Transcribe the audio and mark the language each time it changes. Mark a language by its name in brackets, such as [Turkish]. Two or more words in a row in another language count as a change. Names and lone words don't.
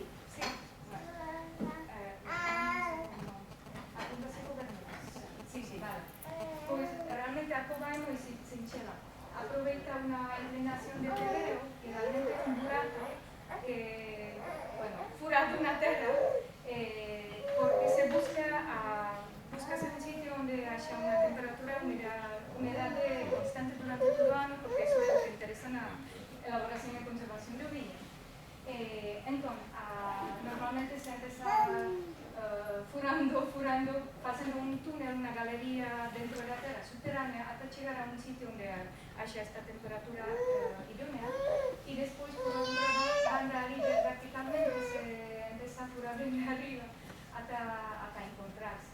[Spanish] Sí. Sí, vale. [Galician] Pois realmente a cova é moi sinxela. [Spanish] aproveita una inclinación de terreno, finalmente un burato, que, bueno, furado una terra, porque se busca un sitio donde haya una temperatura, humedad constante durante todo el año, porque eso es lo que interesa en la elaboración y conservación de viña. Entonces, normalmente se empieza furando, pasando un túnel, una galería dentro de la tierra subterránea hasta llegar a un sitio donde haya esta temperatura idónea, y después por otra banda verticalmente se empieza a furar desde arriba hasta encontrarse.